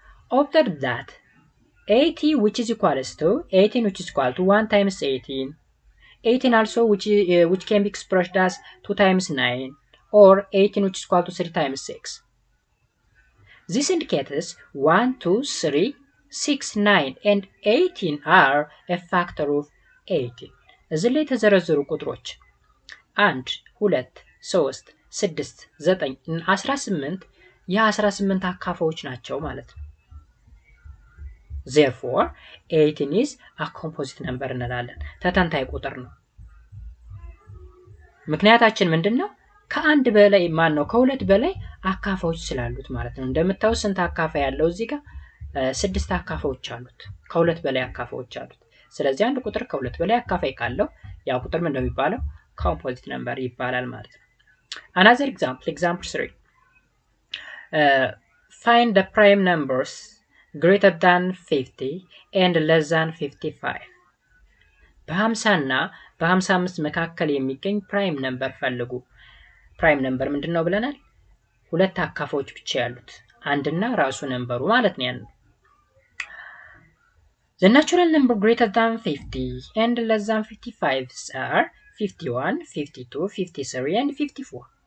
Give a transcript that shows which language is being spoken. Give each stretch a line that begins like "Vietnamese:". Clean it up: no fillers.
English: Observe that 80 which is equals to 18 which is equal to 1 times 18. 18 also which can be expressed as 2 times 9 or 18 which is equal to 3 times 6. This indicates 1, 2, 3, 6, 9 and 18 are a factor of 18.
Amharic: እዚህ ላይ የተዘረዘሩ ቁጥሮች 1 2 3 6 9 18 የ18 አካፋዮች ናቸው ማለት ነው።
English: Therefore 18 is a composite number
Amharic: እንላለን። ተተንታይ ቁጥር ነው። ምክንያታችን ምንድነው? ከአንድ በላይ ከሁለት በላይ አካፋዮች ስላሉት ማለት ነው። እንደምታዩት ስንት አካፋይ ያለው እዚህ ጋር 6 አካፋዮች አሉት። ከሁለት በላይ አካፋዮች አሉት። ስለዚህ አንድ ቁጥር ከሁለት በላይ አካፋይ ካለው ያ ቁጥር ምን እንደሚባለው ኮምፖዚት ነምበር ይባላል ማለት ነው።
English: Another example, example 3. Find the prime numbers greater than 50 and less than 55.
Amharic: በ50 እና በ55 መካከል የሚገኝ ፕራይም ነምበር ፈልጉ። ፕራይም ነምበር ምንድነው ብለናል? ሁለት አካፋዮች ብቻ ያሉት አንድና ራሱ ነምበሩ ማለት ነው ያን።
English: The natural number greater than 50 and less than 55 are 51, 52, 53 and 54.